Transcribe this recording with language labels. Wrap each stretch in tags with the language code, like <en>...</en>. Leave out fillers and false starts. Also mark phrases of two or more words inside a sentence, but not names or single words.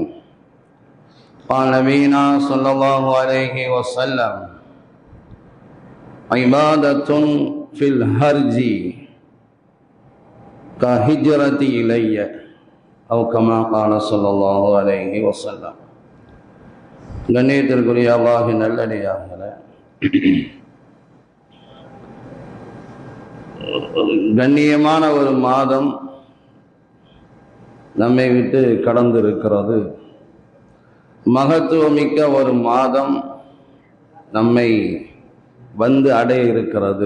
<ar>قال نبينا صلى الله عليه وسلم: عبادة في الهرج كهجرة إلي، أو كما قال صلى الله عليه وسلم.</ar> <ta>கண்ணியத்திற்குரிய அல்லாஹ்வின் நல்லடியார்களே, கண்ணியமான ஒரு மாதம் நம்மை விட்டு கடந்திருக்கிறது. மகத்துவமிக்க ஒரு மாதம் நம்மை வந்து அடைய இருக்கிறது.</ta>